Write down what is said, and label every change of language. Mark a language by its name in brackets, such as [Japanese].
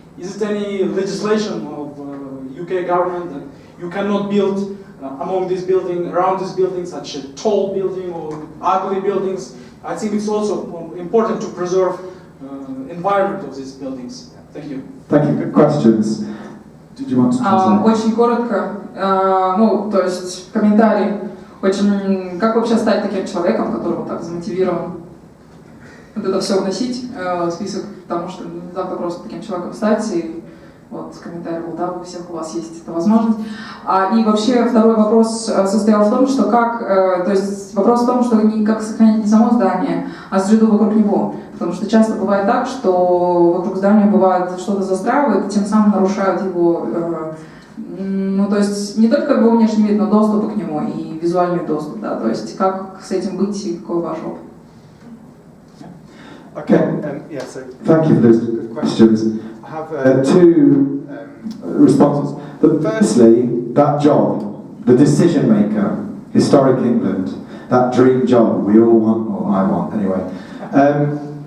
[English] Is it any legislation of UK government that you cannot build among this building, around this building, such a tall building or ugly buildings? I think it's also important to preserve environment of these buildings. Thank you. Thank you. Good questions. Did you want to translate? [Russian] Очень коротко, ну, то есть комментарий. Очень, как вообще стать таким человеком, который вот так замотивирован вот это все вносить в список, потому что не так просто таким человеком стать, и вот комментарий был, да, у всех у вас есть эта возможность. И вообще второй вопрос состоял в том, что как, то есть вопрос в том, что не как сохранить не само здание, а среду вокруг него. Потому что часто бывает так, что вокруг здания бывает что-то застраивает, тем самым нарушают его, ну то есть не только его внешний вид, но доступ к нему и визуальный доступ, да, то есть как с этим быть и какой ваш опыт? [English] Okay, Yeah, so thank you for those good questions. I have two responses. Firstly, that job, the decision maker, historic England, that dream job we all want, or I want anyway.